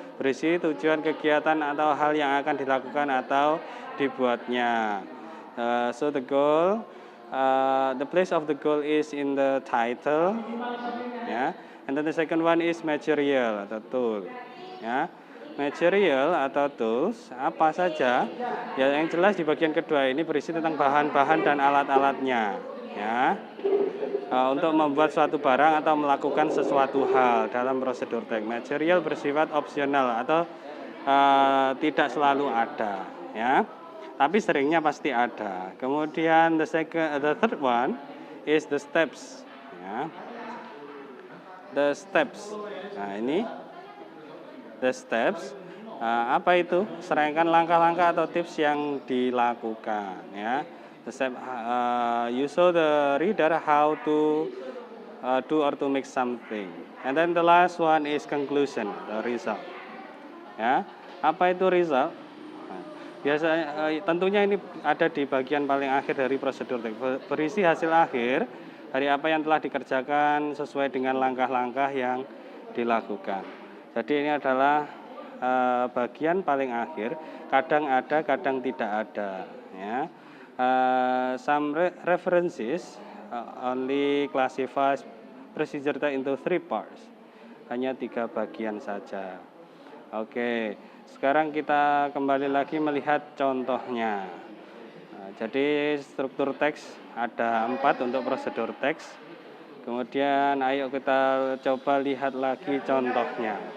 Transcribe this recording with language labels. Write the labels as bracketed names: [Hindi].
[Indonesian] Berisi tujuan kegiatan atau hal yang akan dilakukan atau dibuatnya. [English] So the goal, the place of the goal is in the title, ya. And then the second one is material atau tool, ya. [Indonesian] Material atau tools apa saja? Ya, yang jelas di bagian kedua ini berisi tentang bahan-bahan dan alat-alatnya, ya. Untuk membuat suatu barang atau melakukan sesuatu hal dalam prosedur teks. Material bersifat opsional atau tidak selalu ada, ya. Tapi seringnya pasti ada. Kemudian [English] the third one is the steps, ya. The steps. [Indonesian] Nah, ini [English] the steps. [Indonesian] Apa itu? Serangkaian langkah-langkah atau tips yang dilakukan, ya. [English] The step, you show the reader how to do or to make something. And then the last one is conclusion, the result. [Indonesian] Ya, apa itu result? Biasanya tentunya ini ada di bagian paling akhir dari prosedur teks. Berisi hasil akhir dari apa yang telah dikerjakan sesuai dengan langkah-langkah yang dilakukan. Jadi ini adalah bagian paling akhir. Kadang ada, kadang tidak ada, ya. [English] Some references only classifies procedure text into 3 parts. [Indonesian] Hanya 3 bagian saja. Oke, sekarang kita kembali lagi melihat contohnya. Jadi struktur teks ada 4 untuk prosedur teks. Kemudian ayo kita coba lihat lagi contohnya.